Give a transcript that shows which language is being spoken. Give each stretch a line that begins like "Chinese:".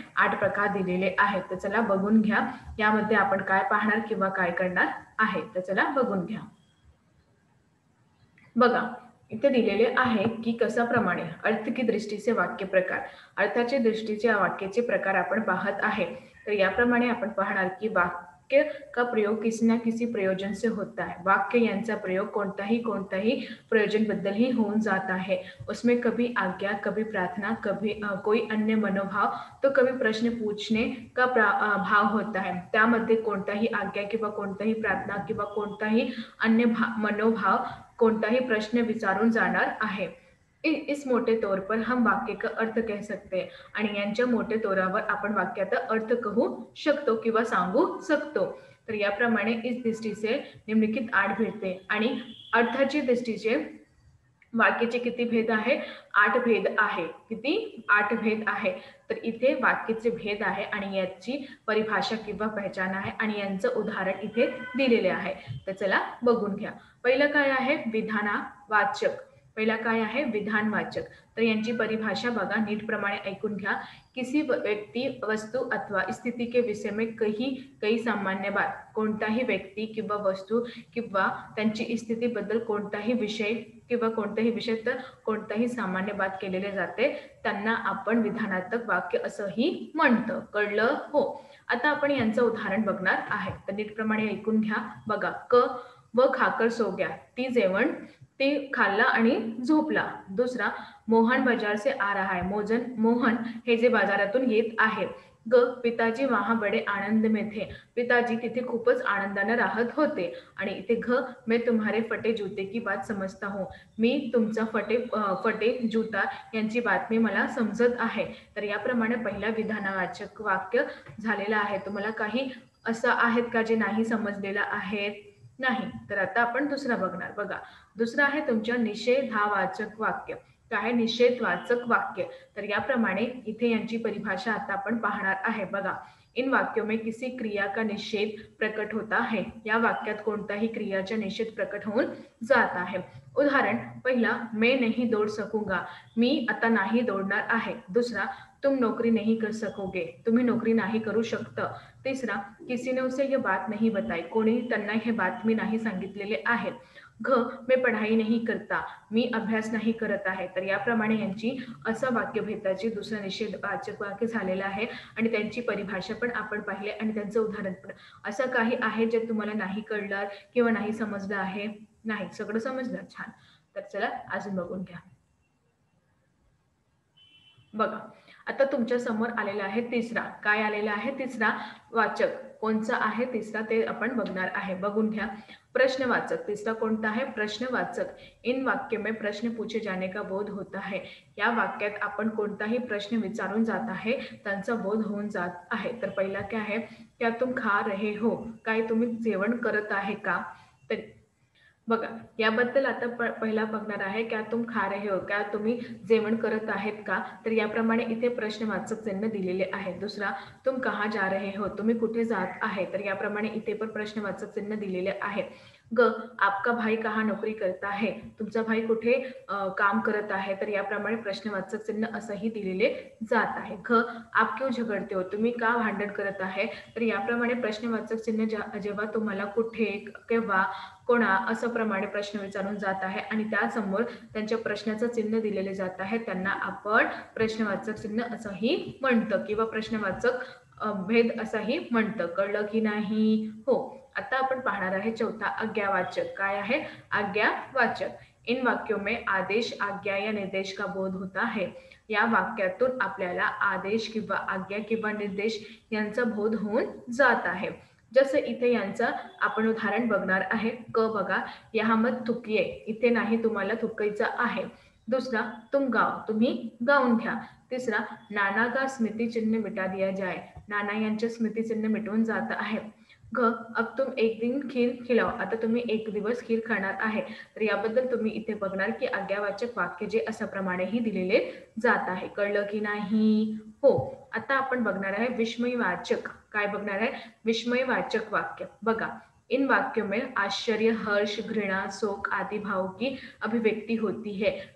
Marathi: 8 प्रकार दिलेले आहेत. तर चला बघून घ्या यामध्ये आपण काय पाहणार किंवा काय करणार आहे. तर चला बघून घ्या. बघा इथे दिलेले आहे की कशाप्रमाणे अर्थ की दृष्टीचे वाक्य प्रकार, अर्थाचे दृष्टीचे वाक्याचे प्रकार आपण पाहत आहे.
Hindi: तर याप्रमाणे आपण पाहणार की वाक्य का प्रयोग किसी ना किसी प्रयोजन से होता है.
Marathi: वाक्य यांचा प्रयोग कोणताही प्रयोजन बद्दल ही होऊन जात आहे.
Hindi: उसमें कभी आज्ञा, कभी प्रार्थना, कभी कोई अन्य मनोभाव तो कभी प्रश्न पूछने का भाव होता है.
Marathi: त्यामध्ये कोणताही आज्ञा किंवा कोणताही प्रार्थना किंवा कोणताही अन्य मनोभाव कोणताही प्रश्न विचारून जाणार आहे.
Hindi: इस मोटे तौर पर हम वाक्य का अर्थ कह सकते हैं
Marathi: आणि यांच्या मोठे तोरावर आपण वाक्याचा अर्थ कहू शकतो किंवा सांगू शकतो. तर याप्रमाणे इस दृष्टीचे निम्नलिखित 8 भेटते आणि अर्थाची दृष्टीचे वाक्याचे किती भेद आहे? 8 भेद आहे. किती? 8 भेद आहे. तर इथे वाक्याचे भेद आहे आणि याची परिभाषा किंवा पहचान आहे आणि यांचं उदाहरण इथे दिलेले आहे. तर चला बघून घ्या. पहिलं काय आहे? विधानवाचक. पहिला काय आहे? विधानवाचक. तर यांची परिभाषा बघा, नीट प्रमाणे ऐकून घ्या.
Hindi: किसी व्यक्ती, वस्तू अथवा स्थिति के विषय में कही सामान्य बात.
Marathi: कोणताही व्यक्ती किंवा वस्तू किंवा त्यांची स्थितीबद्दल कोणताही विषय किंवा कोणताही विषय तर कोणताही सामान्य बात केलेले जाते त्यांना आपण विधानात्मक वाक्य असंही म्हणतो. कळलं? हो. आता आपण यांचं उदाहरण बघणार आहे. तर नीट प्रमाणे ऐकून घ्या. बघा,
Hindi: क व खाकर सो गया.
Marathi: ती जेवण ते खाल्ला आणि झोपला.
Hindi: दुसरा, मोहन बाजार से आ रहा है.
Marathi: मोहन हे जे बाजारातून येत आहे.
Hindi: ग पिताजी वहां बडे आनंद में थे.
Marathi: पिताजी तिथे खूपच आनंदाने राहत होते. आणि इथे घ
Hindi: मैं तुम्हारे फटे जूते की बात समजता हूँ.
Marathi: मी तुमचा फटे जूता यांची बातमी मला समजत आहे. तर याप्रमाणे पहिला विधानवाचक वाक्य झालेला आहे. तुम्हाला काही असं आहेत का जे नाही समजलेलं आहेत? नाही. तर आता आपण दुसरा बघणार. बघा, दुसरा आहे तुमच्या निषेधावाचक वाक्य. काय? निषेधवाचक वाक्य. तर याप्रमाणे इथे यांची परिभाषा आता आपण पाहणार आहे.
Hindi: बघा, इन वाक्यों में किसी क्रिया का निषेध प्रकट होता है.
Marathi: या वाक्यात कोणताही क्रियाचा निषेध प्रकट होऊन जात आहे.
Hindi: उदाहरण, पहिला, मैं नहीं दौड़ सकूंगा.
Marathi: मी आता नाही दौडणार आहे. दुसरा,
Hindi: तुम नौकरी नहीं कर सकोगे.
Marathi: तुम्ही नोकरी नाही करू शकता.
Hindi: तिसरा, किसी ने उसे ये बात नहीं बताई.
Marathi: कोणी त्यांना हे बातमी नाही सांगितलेले आहे. घ
Hindi: मैं पढ़ाई नहीं करता.
Marathi: मी अभ्यास नाही करत आहे. तर याप्रमाणे यांची असं वाक्यभेदाची दुसरं निषेधवाचक वाक्य झालेलं आहे आणि त्यांची परिभाषा पण आपण पाहिले आणि त्यांचं उदाहरण पण. असं काही आहे जे तुम्हाला नाही कळलं किंवा नाही समजलं आहे? नाही, सगळं समजलं. छान. तर चला अजून बघून घ्या. बघा, आता तुमच्या समोर आलेला आहे तिसरा. काय आलेला आहे? तिसरा वाचक. कोणचा आहे तिसरा ते आपण बघणार आहे. बघून घ्या. प्रश्नवाचक. तिसरा कोणता आहे? प्रश्नवाचक.
Hindi: इन वाक्य में प्रश्न पूछे जाने का बोध होता है.
Marathi: या वाक्यात आपण कोणताही प्रश्न विचारून जात आहे त्यांचा बोध होऊन जात आहे. तर पहिला काय आहे?
Hindi: क्या तुम खा रहे हो.
Marathi: काय तुम्ही जेवण करत आहे का? तर बघा, याबद्दल आता पहिला बघणार आहे.
Hindi: क्या तुम खा रहे हो.
Marathi: क्या तुम्ही जेवण करत आहेत का? तर याप्रमाणे इथे प्रश्नवाचक चिन्ह दिलेले आहे. दुसरा,
Hindi: तुम कहाँ जा रहे हो.
Marathi: तुम्ही कुठे जात आहे. तर याप्रमाणे इथे पण प्रश्नवाचक चिन्ह दिलेले आहे.
Hindi: ग आपका भाई कहाँ नोकरी करता है.
Marathi: तुमचा भाई कुठे काम करत आहे. तर याप्रमाणे प्रश्नवाचक चिन्ह असंही दिलेले जात आहे. घ
Hindi: आप क्यों झगडते हो.
Marathi: तुम्ही का भांडण करत आहे. तर याप्रमाणे प्रश्नवाचक चिन्ह जेव्हा तुम्हाला कुठे, केव्हा, कोणा असं प्रमाणे प्रश्न विचारून जात आहे आणि त्यासमोर त्यांच्या प्रश्नाचं चिन्ह दिलेले जात आहे त्यांना आपण प्रश्नवाचक चिन्ह असंही म्हणतं किंवा प्रश्नवाचक भेद असंही म्हणतं. कळलं की नाही? हो. आता आपण पाहणार आहे चौथा, आज्ञावाचक. काय आहे? आज्ञावाचक.
Hindi: इन वाक्यों में आदेश, आज्ञा या निर्देश का बोध होता है.
Marathi: या वाक्यातून आपल्याला आदेश किंवा आज्ञा किंवा निर्देश यांचा बोध होऊन जात आहे. जसं इथे यांचं आपण उदाहरण बघणार आहे. क बघा,
Hindi: यहाँ मत थुकिये,
Marathi: इथे नाही तुम्हाला थुकायचं आहे. दूसरा,
Hindi: तुम गाओ,
Marathi: तुम्ही गाऊन घ्या. तिसरा,
Hindi: नाना का स्मृती चिन्ह मिटा दिया जाए,
Marathi: नाना यांचे स्मृती चिन्ह मिटवून जात आहे. घ,
Hindi: अब तुम एक दिन खीर खिलाओ,
Marathi: आता तुम्ही एक दिवस खीर खाणार आहे. तर याबद्दल तुम्ही इथे बघणार की आज्ञावाचक वाक्य जे अशा प्रमाणेही दिलेले जात आहे. कळलं की नाही? हो. आता आपण बघणार आहे विस्मयवाचक. काय बघणार आहे? विस्मयवाचक वाक्य.
Hindi: बघा, इन वाक्यों में आश्चर्य, हर्ष, घृणा, शोक आदि भावों की अभिव्यक्ति होती है.